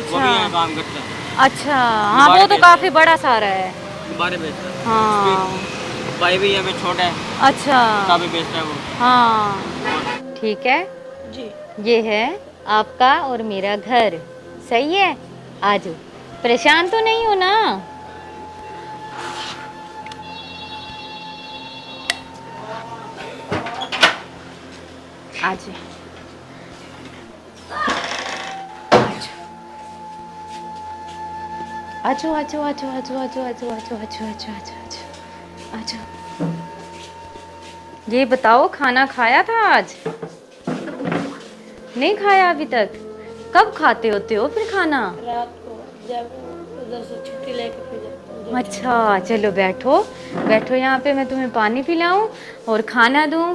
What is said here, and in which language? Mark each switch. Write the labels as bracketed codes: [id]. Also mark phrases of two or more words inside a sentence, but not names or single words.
[hi] वो भी यहाँ अच्छा काम करता है, अच्छा। हाँ, वो तो काफ़ी बड़ा सारा है। गुब्बारे बेचता है। हाँ, उसके भाई भी हमें छोटा है, अच्छा, किताबें बेचता है वो। हाँ ठीक है। जी ये है आपका और मेरा घर, सही है? आजो, परेशान तो नहीं हो ना? आजो, आजो आजो आजो आजो आजो आजो आजो आजो आजो आजो आजो आजो। ये बताओ, खाना खाया था आज? नहीं खाया अभी तक? कब खाते होते हो फिर खाना? रात को जब उधर से छुट्टी लेके फिर जाते हैं। अच्छा, चलो बैठो बैठो, यहाँ पे मैं तुम्हें पानी पिलाऊं और खाना दूं।